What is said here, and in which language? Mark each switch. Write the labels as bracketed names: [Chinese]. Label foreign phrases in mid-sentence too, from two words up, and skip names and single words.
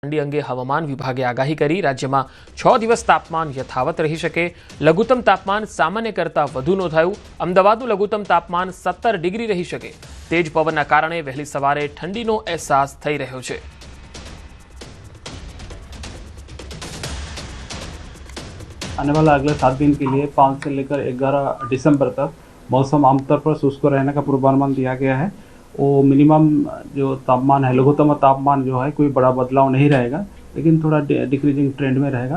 [Gujarati] ઠંડી અંગે હવામાન વિભાગે આગાહી કરી। राज्यમાં 6 દિવસ તાપમાન યથાવત રહી શકે। લઘુત્તમ તાપમાન સામાન્ય કરતાં વધુ નોંધાયું। અમદાવાદનું લઘુત્તમ તાપમાન 17 ડિગ્રી રહી શકે। તેજ પવનના કારણે વહેલી સવારે ઠંડીનો અહેસાસ થઈ રહ્યો છે। [Hindi] आने वाला अगले 7 दिन के लिए 5 से लेकर 11 दिसंबर तक मौसम आमतौर पर शुष्क रहने का पूर्वानुमान दिया गया है। वो मिनिमम जो तापमान है, लघुत्तम तापमान जो है कोई बड़ा बदलाव नहीं रहेगा, लेकिन थोड़ा [English] decreasing trend [Hindi] में रहेगा।